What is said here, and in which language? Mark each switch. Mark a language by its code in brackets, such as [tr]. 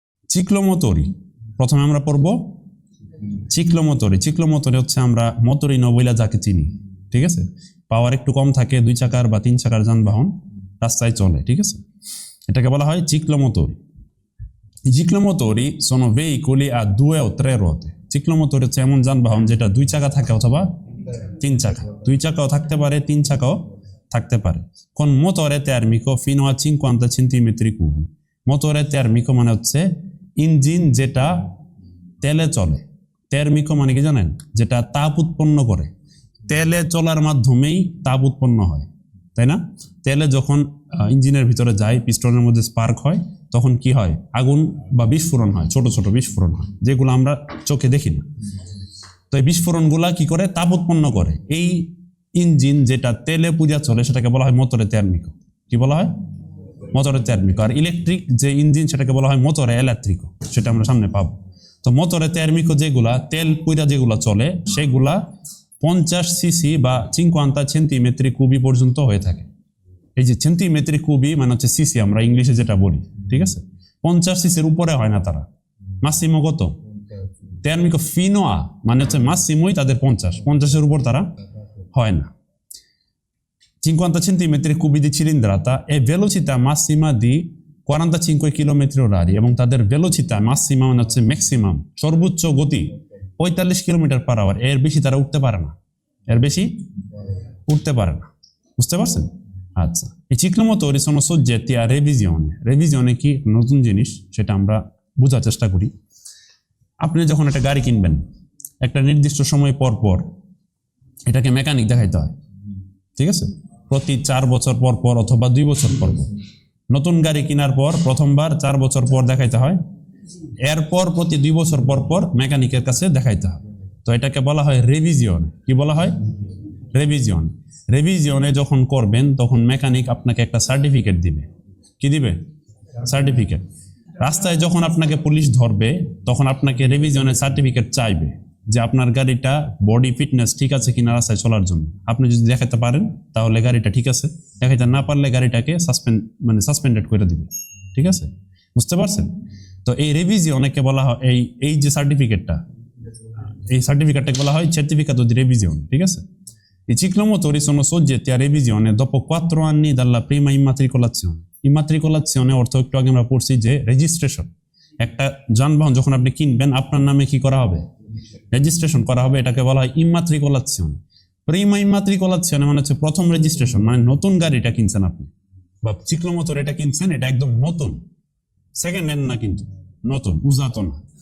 [bn] চিক্লোমোটরি প্রথমে আমরা পড়ব চিক্লোমোটরি। চিক্লোমোটরি হচ্ছে আমরা মোটরিন বইলা যাকে চিনি, ঠিক আছে। পাওয়ার একটু কম থাকে, 2 চাকার বা 3 চাকার যানবাহন রাস্তায় চলে, ঠিক আছে, এটাকে বলা হয় চিক্লোমোটরি। [it] I ciclomotori sono veicoli a 2 o 3 ruote. [bn] চিক্লোমোটর হচ্ছে এমন যানবাহন যেটা 2 চাকা থাকে অথবা 3 চাকা, 2 চাকাও থাকতে পারে, 3 চাকাও থাকতে পারে। [it] Con motore termico fino a 50 centimetri cubi. [bn] Motore termico মানে হচ্ছে ইঞ্জিন যেটা তেলে চলে। টার্মিকো মানে কি জানেন? যেটা তাপ উৎপন্ন করে। তেলে চলার মাধ্যমেই তাপ উৎপন্ন হয়, তাই না? তেলে যখন ইঞ্জিনের ভিতরে যায়, পিস্টনের মধ্যে স্পার্ক হয়, তখন কি হয়? আগুন বা বিস্ফোরণ হয়, ছোট ছোট বিস্ফোরণ হয়, যেগুলো আমরা চোখে দেখি না। তো এই বিস্ফোরণগুলা কি করে? তাপ উৎপন্ন করে। এই ইঞ্জিন যেটা তেলে পূজা চলে সেটাকে বলা হয় মোটরে টার্মিকো। কি বলা হয়? মোটরে টার্মিকো। আর ইলেকট্রিক যে ইঞ্জিন সেটাকে বলা হয় মোটরে ইলেকট্রিকো, সেটা আমরা সামনে পাবো। তো মোটরে টার্মিকো যেগুলা তেল পূজা যেগুলা চলে সেগুলা 50 সিসি বা 50 সেন্টিমিটার কুবি পর্যন্ত হয়ে থাকে। এই যে সেন্টিমিটার কুবি মানে হচ্ছে সিসি, আমরা ইংলিশে যেটা বলি, ঠিক আছে। 50 সিসির উপরে হয় না তারা। মাসিমো কত? টার্মিকো ফিনোয়া মানে হচ্ছে মাসিমোই তাদের 50-এর উপর তারা হয় না। [it] 50 centimetri cubi di cilindrata e velocità massima di 45 km/h [bn] এবং তাদের ভেলোসিটি মাসিমা মানে হচ্ছে ম্যাক্সিমাম, সর্বোচ্চ গতি 45 km/h। এর বেশি তারা উঠতে পারে না, এর বেশি উঠতে পারে না। বুঝতে পারছেন? আচ্ছা, এই চিক্লোমোটরি [it] sono soggetti a revisione। [bn] রেভিজিয়নে কি? নতুন জিনিস, সেটা আমরা বোঝার চেষ্টা করি। আপনি যখন একটা গাড়ি কিনবেন, একটা নির্দিষ্ট সময় পর পর এটাকে মেকানিক দেখাইতে হয়, ঠিক আছে। প্রতি 4 বছর পর পর অথবা 2 বছর পর পর। নতুন গাড়ি কেনার পর প্রথমবার 4 বছর পর দেখাইতে হয়, এরপর প্রতি 2 বছর পর পর মেকানিকের কাছে দেখাইতে হয়। তো এটাকে বলা হয় রেভিজিয়ন। কি বলা হয়? রেভিজিয়ন। রেভিজিয়নে যখন করবেন তখন মেকানিক আপনাকে একটা সার্টিফিকেট দিবে। কি দিবে? সার্টিফিকেট। রাস্তায় যখন আপনাকে পুলিশ ধরবে তখন আপনাকে রেভিজিয়নের সার্টিফিকেট চাইবে যে আপনার গাড়িটা বডি ফিটনেস ঠিক আছে কিনা রাস্তায় চলার জন্য। আপনি যদি দেখাতে পারেন তাহলে গাড়িটা ঠিক আছে, দেখাতে না পারলে গাড়িটাকে সাসপেন্ডেড করে দিবে, ঠিক আছে। বুঝতে পারছেন? তো এই রেভিজিয়নকে বলা হয় এই যে সার্টিফিকেটটা, এই সার্টিফিকেটটাকে বলা হয় [it] certificato di revisione, [bn] ঠিক আছে। [it] I ciclomotori sono soggetti a revisione dopo 4 anni dalla prima immatricolazione. [bn] ইমাত্রিকুলেশনে অর্থ একটু আগে আমরা পড়ছি যে রেজিস্ট্রেশন। একটা যানবাহন যখন আপনি কিনবেন আপনার নামে কি করা হবে? রেজিস্ট্রেশন করা হবে, এটাকে বলা হয় ইমাত্রিকুলেশন। প্রিমা ইমাত্রিকুলেশন মানে হচ্ছে প্রথম রেজিস্ট্রেশন, মানে নতুন গাড়িটা কিনছেন আপনি বা চিক্লোমোটর এটা কিনছেন, এটা একদম নতুন, সেকেন্ড হ্যান্ড না, কিন্তু নতুন, উজাত না।